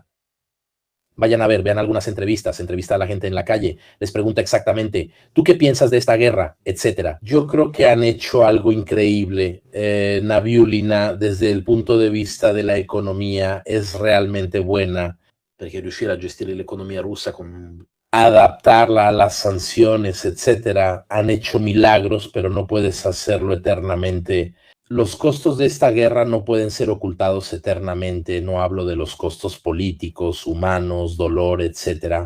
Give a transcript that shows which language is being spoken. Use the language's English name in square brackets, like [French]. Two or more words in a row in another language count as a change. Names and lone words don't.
[Spanish] Vayan a ver, vean algunas entrevistas, entrevista a la gente en la calle, les pregunta exactamente, ¿tú qué piensas de esta guerra? Etcétera. Yo creo que han hecho algo increíble. Nabiulina, desde el punto de vista de la economía, es realmente buena. [Italian] Perché riuscire a gestire l'economia russa con [Spanish] Adaptarla a las sanciones, etcétera, han hecho milagros, pero no puedes hacerlo eternamente. Los costos de esta guerra no pueden ser ocultados eternamente. No hablo de los costos políticos, humanos, dolor, etcétera.